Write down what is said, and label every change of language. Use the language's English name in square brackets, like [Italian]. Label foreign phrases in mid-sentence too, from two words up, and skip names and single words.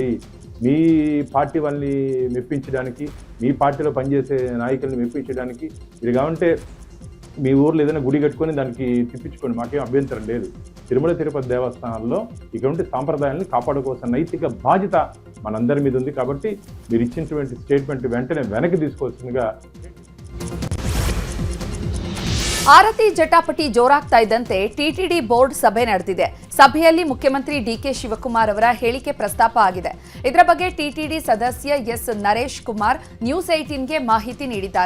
[Telugu] మీ పార్టీ వాళ్ళని మెప్పించడానికి, మీ పార్టీలో పనిచేసే నాయకుల్ని మెప్పించడానికి ఇది కావంటే మీ ఊర్లో ఏదైనా గుడి కట్టుకొని దానికి తిప్పించుకోండి, మాకేం అభ్యంతరం లేదు. తిరుమల తిరుపతి దేవస్థానాల్లో ఇటువంటి సాంప్రదాయాన్ని కాపాడుకోవాల్సిన నైతిక బాధ్యత మనందరి మీద ఉంది. కాబట్టి మీరు ఇచ్చినటువంటి స్టేట్మెంట్ వెంటనే వెనక్కి తీసుకోవాల్సిందిగా. [Kannada] ಆರತಿ ಜಟಾಪಟಿ ಜೋರಾಗ್ತಾ ಇದ್ದಂತೆ ಟಿಟಿಡಿ ಬೋರ್ಡ್ ಸಭೆ ನಡೆದಿದೆ. ಸಭೆಯಲ್ಲಿ ಮುಖ್ಯಮಂತ್ರಿ ಡಿಕೆ ಶಿವಕುಮಾರ್ ಅವರ ಹೇಳಿಕೆ ಪ್ರಸ್ತಾಪ ಆಗಿದೆ. ಇದರ ಬಗ್ಗೆ ಟಿಟಿಡಿ ಸದಸ್ಯ ಎಸ್ ನರೇಶ್ ಕುಮಾರ್ ನ್ಯೂಸ್ 18ಗೆ ಮಾಹಿತಿ ನೀಡಿದ್ದಾರೆ.